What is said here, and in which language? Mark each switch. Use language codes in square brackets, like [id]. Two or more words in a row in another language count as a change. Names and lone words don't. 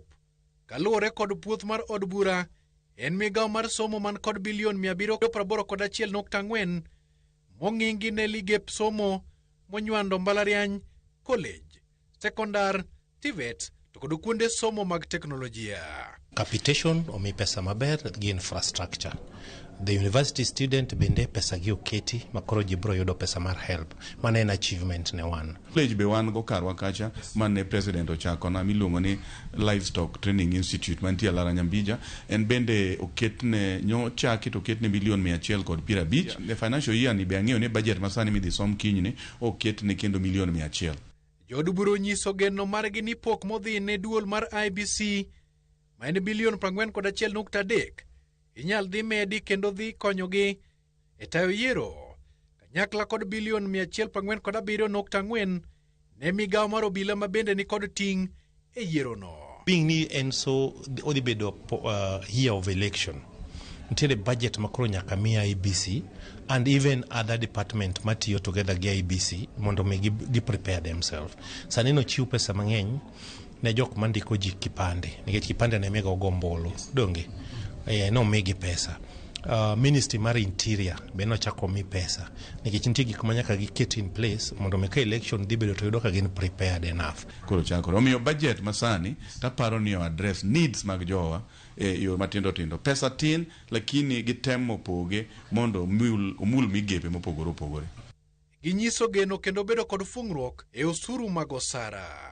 [luo] Kaluore kod puoth mar od bura en migawo mar somo man kod bilion 781.4 mong'ingi ne ligep somo monywando mbalariany, college, sekondar, TVET to kod kuonde somo mag teknolojia. Capitation omi pesa maber gi infrastructure. [en] The university student [luo] bende pesa gi oketi makoro jibro yudo pesa mar help. Mane en achievement ne wan. College be wan go karwa kacha mane president ochako na miluongo ni Livestock Training Institute mantie Lara Nyambija en bende oketne chaki to oketne bilion 150. [en] The financial year [luo] ni be ang'eyo ne budget masani midhi som kinyne oketne kendo milion 100. Jood bura nyiso geno margi ni pok modhi ne duol mar IBC ma en bilion 41.3 inyal dhi medi kendo dhi konyogi e tayo yiero kanyakla kod bilion 147.4 ne migawo mar obila ma bende ni kod ting' e yiero no. Being ni en so odhi bedo [en] year of election. [luo] Ntiere budget makoro nyaka mi IBC [en] and even other department [luo] matiyo together gi IBC mondo gi [en] prepare themselves. [luo] Sanino chiu pesa mang'eny ne jok mandiko ji kipande nikech kipande ne mega ogombolo donge no megi pesa. Ministry mar interior be no chako mi pesa nikech nitie gik manyaka giket [en] in place [luo] mondo meka election dhi bedo to yudo ka gin [en] prepared enough. [luo] Koro chako omiyo budget masani taparo ni [en] address needs [luo] mag jowa yo matindo tindo. Pesa tin lakini gitemo poge mondo omul migepe mopogore opogore. Ginyiso geno kendo bedo kod fungruok e osuru mag osara.